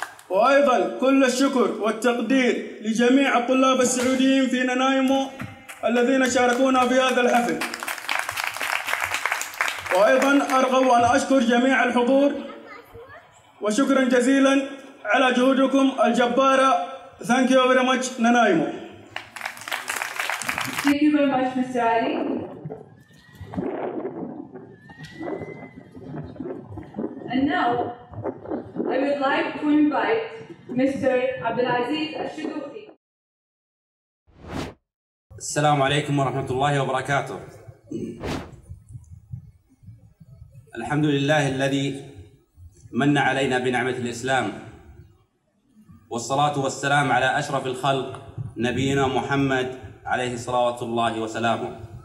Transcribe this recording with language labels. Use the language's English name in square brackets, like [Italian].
[Arabic] وأيضا كل الشكر والتقدير لجميع الطلاب السعوديين في نانايمو الذين شاركونا في هذا الحفل. وأيضا أرغب أن أشكر جميع الحضور وشكرا جزيلا على جهودكم الجبارة. [English] Thank you very much, Nanaimo. Thank you very much, Mr. Ali. And now, I would like to invite Mr. Abdulaziz Al-Shidouki. [Arabic] السلام عليكم ورحمة الله وبركاته. الحمد لله الذي من علينا بنعمة الإسلام، والصلاة والسلام على أشرف الخلق نبينا محمد عليه صلوات الله وسلامه.